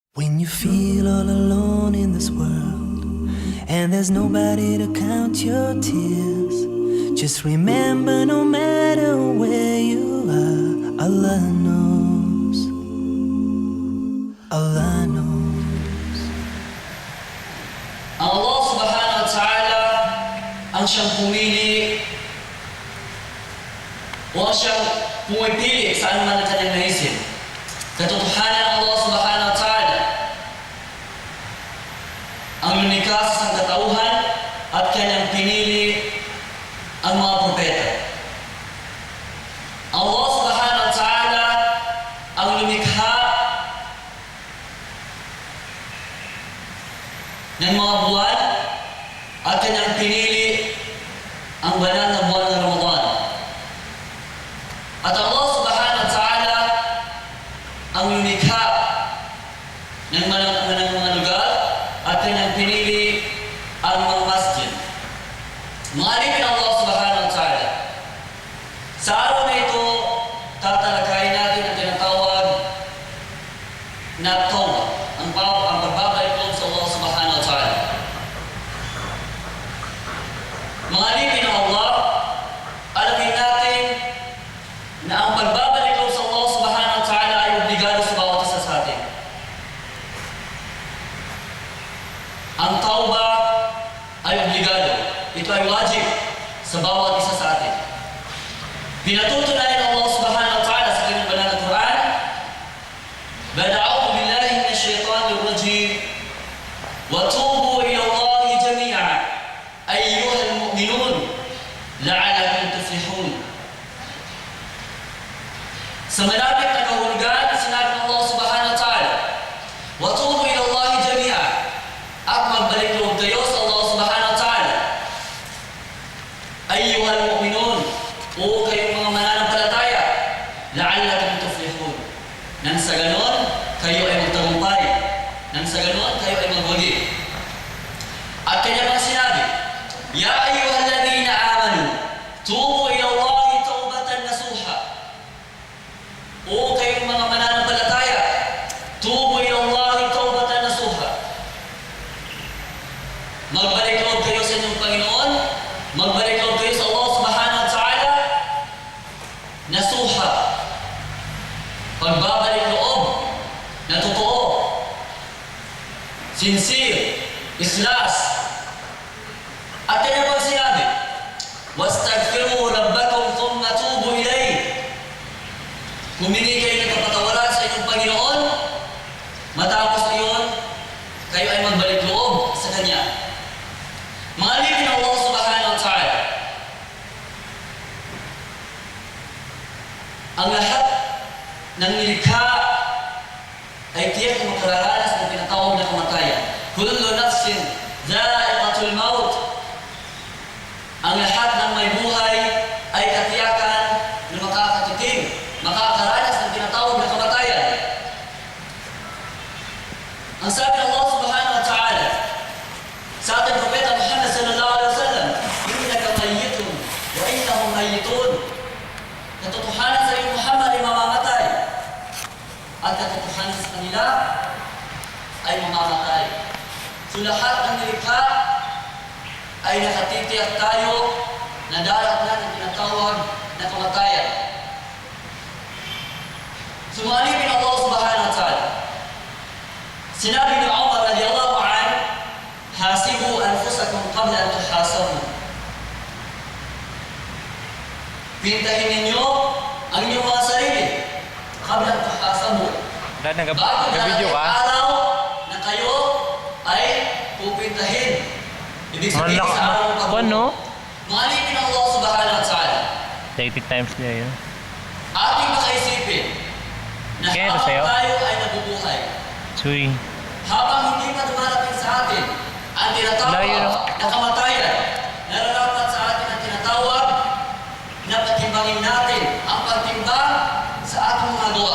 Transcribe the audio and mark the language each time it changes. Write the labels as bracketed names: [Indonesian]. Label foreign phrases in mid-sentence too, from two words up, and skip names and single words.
[English] When you feel all alone in this world and there's nobody to count your tears, just remember no matter where you are, Allah knows. Allah knows. [Filipino] Ang Allah [Arabic] سبحانه وتعالى [Filipino] ang siyang pumili o ang siyang pumipili sa anuman ang kanyang naisip. Katotohanan ng Allah [Arabic] سبحانه وتعالى [Filipino] ang lumikha sa sangkatauhan at kanyang pinili ang mga propeta. Allah [Arabic] سبحانه وتعالى [Filipino] ang lumikha ng mga buwan at kanyang pinili ang banal na buwan ng Ramadan. At Allah [Arabic] سبحانه وتعالى [Filipino] ang lumikha ng mga lugar at kanyang pinili ang mga masjid. Mga alipin ng Allah [Arabic] سبحانه وتعالى. [Filipino] Sa araw na ito, tatalakayin natin ang tinatawag na tawbah, ang pagbabalik loob sa Allah [Arabic] سبحانه وتعالى. [Filipino] Mga alipin ng Allah, alamin natin na ang pagbabalik loob sa Allah [Arabic] سبحانه وتعالى [Filipino] ay obligado sa bawat isa sa atin. Ang tawbah ay obligado. Ito ay wajib sa bawat isa sa atin. Pinatutunayan ng Allah [Arabic] سبحانه وتعالى [Filipino] sa kanyang banal na Quran, [Arabic] "أعوذ بالله من الشيطان الرجيم وتوبوا إلى الله جميعا أيها المؤمنون لعلكم تفلحون." [Filipino] Sa malapit na kahulugan, sinabi ng Allah [Arabic] سبحانه وتعالى, "وتوبوا إلى الله جميعا." [Filipino] At magbalik loob kayo sa Allah [Arabic] سبحانه وتعالى. أيها المؤمنون, [Filipino] o kayong mga mananampalataya, [Arabic] لعلكم تفلحون. [Filipino] Nang sa ganon, kayo ay magtagumpay. Nang sa ganon, kayo ay magwagi. At kanya pang sinabi, [Arabic] "يا أيها الذين آمنوا توبوا إلى الله توبة نصوحا." [Filipino] O kayong mga mananampalataya, [Arabic] توبوا إلى الله توبة نصوحا. [Filipino] Magbalik loob kayo sa inyong Panginoon, magbalik loob kayo sa Allah [Arabic] سبحانه وتعالى, [Filipino] nasuha. Pagbabalik loob na totoo, sincere, islas. At kanya pang sinabi, [Arabic] "واستغفروا ربكم ثم توبوا إليه." [Filipino] Humingi kayo ng kapatawaran sa inyong Panginoon, matapos iyon, kayo ay magbalik loob sa Kanya. Mga alipin ng Allah [Arabic] سبحانه وتعالى, [Filipino] ang lahat ng nilikha ay tiyak na makararanas ng tinatawag na kamatayan. [Arabic] كل نفس ذائقة الموت. [Filipino] Ang lahat ng may buhay ay katiyakan na makakatikim, makakaranas ng tinatawag na kamatayan. Ang sabi ng Allah [Arabic] سبحانه وتعالى [Filipino] sa ating propeta Muhammad [Arabic] صلى الله عليه وسلم, "إنك ميت وإنهم ميتون." [Filipino] Katotohanan sa iyo Muhammad ay mamamatay, at katotohanan sa kanila ay mamamatay. So lahat ng nilikha ay nakatitiyak tayo na darating ng tinatawag na kamatayan. Sumalipin Allah [Arabic] سبحانه وتعالى. [Filipino] Sinabi ni Umar [Arabic] رضي الله عنه, "حاسبوا أنفسكم قبل أن تحاسبوا." [Filipino] Pintahin ninyo ang inyong mga sarili [Arabic] قبل أن تحاسبوا. [Filipino] Bago Nag-video ka? araw na kayo ay pupintahin. Ibig sabihin Malak- sa araw ng pagbubuhay. Ano? Malipin ang Allah [Arabic] سبحانه وتعالى. [Filipino] 30 times niya yun. Ating makaisipin na Kaya ito habang sa'yo? tayo ay nabubuhay, Suy. habang hindi pa dumarating sa atin ang tinatawag Layo. na kamatayan, nararapat sa atin ang tinatawag na patimbangin natin ang pagtimbang sa ating mga gawa.